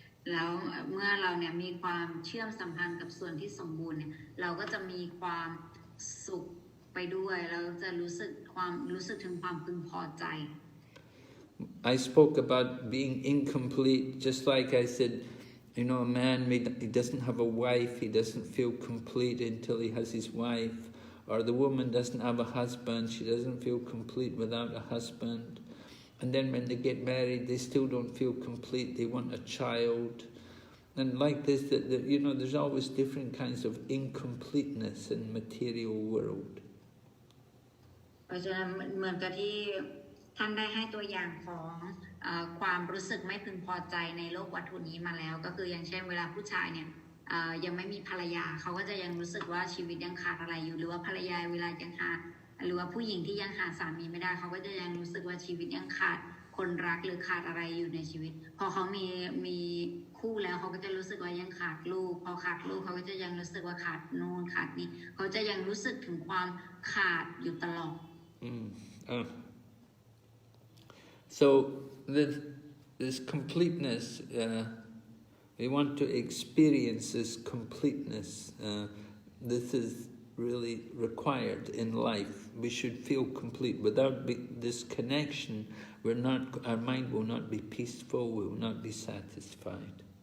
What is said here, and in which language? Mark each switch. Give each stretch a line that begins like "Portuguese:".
Thai: แล้วเมื่อเราเนี่ยมีความเชื่อมสัมพันธ์กับส่วนที่สมบูรณ์เนี่ยเราก็จะมีความสุขไปด้วยเราจะรู้สึกถึงความพึงพอใจ
English: I spoke about being incomplete, just like I said, you know, a man he doesn't have a wife, he doesn't feel complete until he has his wife, or the woman doesn't have a husband, she doesn't feel complete without a husband. And then when they get married, they still don't feel complete, they want a child. And like this, you know, there's always different kinds of incompleteness in the material world.
Thai: เพราะฉะนั้นเหมือนกับที่ท่านได้ให้ตัวอย่างของความรู้สึกไม่พึงพอใจในโลกวัตถุนี้มาแล้วก็คืออย่างเช่นเวลาผู้ชายเนี่ย ยังไม่มีภรรยาเขาก็จะยังรู้สึกว่าชีวิตยังขาดอะไรอยู่หรือว่าภรรยาเวลายังหาหรือว่าผู้หญิงที่ยังหาสามีไม่ได้เขาก็จะยังรู้สึกว่าชีวิตยังขาดคนรักหรือขาดอะไรอยู่ในชีวิตพอเขามีคู่แล้วเขาก็จะรู้สึกว่ายังขาดลูกพอขาดลูกเขาก็จะยังรู้สึกว่าขาดโน่นขาดนี่เขาจะยังรู้สึกถึงความขาดอยู่ตลอด
English: So this completeness, we want to experience this completeness. This is really required in life. We should feel complete. Without this connection, our mind will not be peaceful, we will not be satisfied.